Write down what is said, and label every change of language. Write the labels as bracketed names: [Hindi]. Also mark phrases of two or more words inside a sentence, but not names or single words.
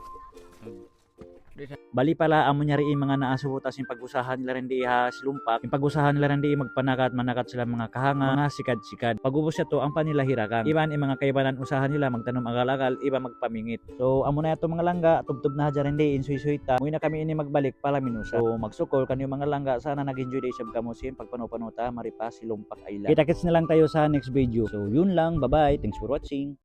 [Tausug] Bali pala amo niya rin mga naasubutas [Filipino] yung pag-usahan nila [Tausug] rin di Silumpak. [Filipino] Yung pag-usahan nila [Tausug] rin di magpanakat sila mga kahanga, mga sikad-sikad. Pag-ubos siya to ang panilahirakan. Iban yung mga kaibanan usahan nila magtanom agal-agal, iba magpamingit. So amo na ito mga langga, tubtub na hadya rin di insuy-suyta. Muwi na kami ini magbalik pala minusa. So magsukol kanyo mga langga, sana nag-enjoy day sab kamo sin pagpano-panuta maripa Silumpak Island. [Filipino] Kita-kits na lang tayo sa next video. So yun lang, [English] bye-bye. Thanks for watching.